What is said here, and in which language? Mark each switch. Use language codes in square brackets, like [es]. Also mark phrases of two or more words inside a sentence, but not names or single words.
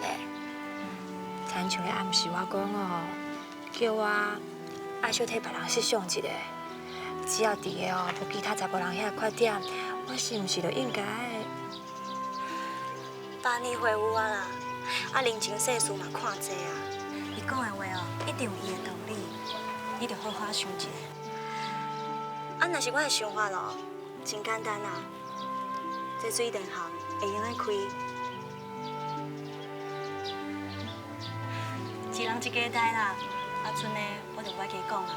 [nan] 亲像咧暗示我讲哦，叫我爱小替别人设想一下，只要伫个哦无其他查甫人遐缺点，我是毋是就应该？爸你回有啊啦，啊人情世事嘛看济啊，伊讲的话哦，一定有伊的道理，你着好好想一下。啊，若是我的想法咯，真简单啊，这水电行会用来开，一人一家代啦，啊，剩的我就不爱加讲啦。